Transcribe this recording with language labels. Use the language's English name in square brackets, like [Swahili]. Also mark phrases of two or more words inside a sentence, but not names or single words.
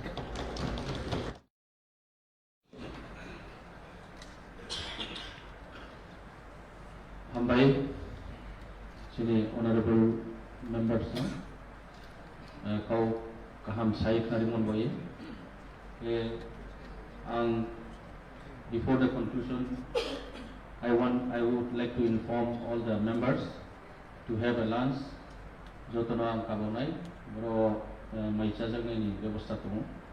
[Bodo] जोंनि [English] honorable members [Bodo] गाव गाहाम साय खारि मोनबायो [English] before the conclusion I would like to inform all the members to have a lunch [Bodo] जतनो आं खालामनाय बर' मैसा जानायनि बेबस्था दङ